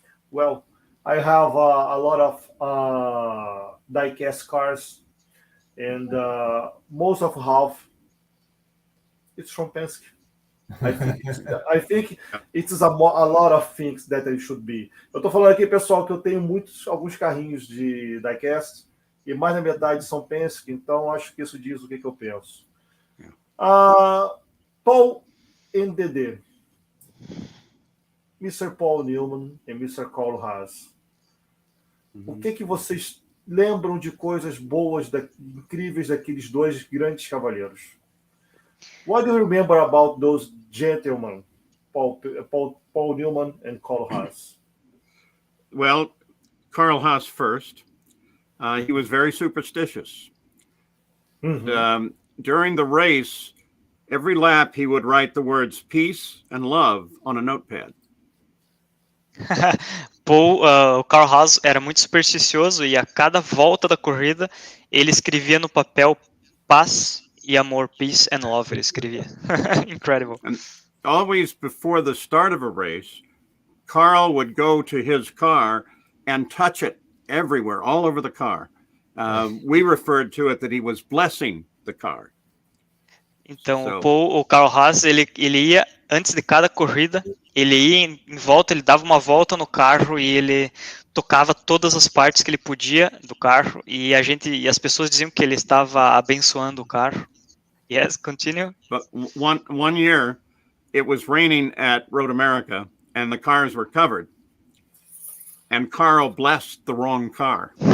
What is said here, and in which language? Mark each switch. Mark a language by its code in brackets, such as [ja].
[en] Well, I have a lot of diecast cars, and most of half it's from Penske. I think it's a lot of things that it should be. [pt] Eu tô falando aqui, pessoal, que eu tenho alguns carrinhos de diecast e mais da metade são Penske, então acho que isso diz o que eu penso. [en] Paul and Dedê, Mr. [pt] Paul Newman e Mr. Carl Haas. O que vocês lembram de coisas boas, incríveis daqueles dois grandes cavaleiros? [en] What do you remember about those gentlemen, Paul Newman and Carl Haas? Well, Carl Haas first. He was very superstitious. During the race, every lap he would write the words peace and love on a notepad. [pt] O Carl Haas era muito supersticioso e a cada volta da corrida ele escrevia no papel paz e amor, [en] peace and love, [pt] ele escrevia. [en] Incredible. And always before the start of a race, Carl would go to his car and touch it everywhere, all over the car. We referred to it that he was blessing the car. [pt] Então, o Carl Haas, ele ia, antes de cada corrida, ele ia em volta, ele dava uma volta no carro e ele tocava todas as partes que ele podia do carro e as pessoas diziam que ele estava abençoando o carro. [en] Yes, continue. But one year, it was raining at Road America and the cars were covered. And Carl blessed the wrong car.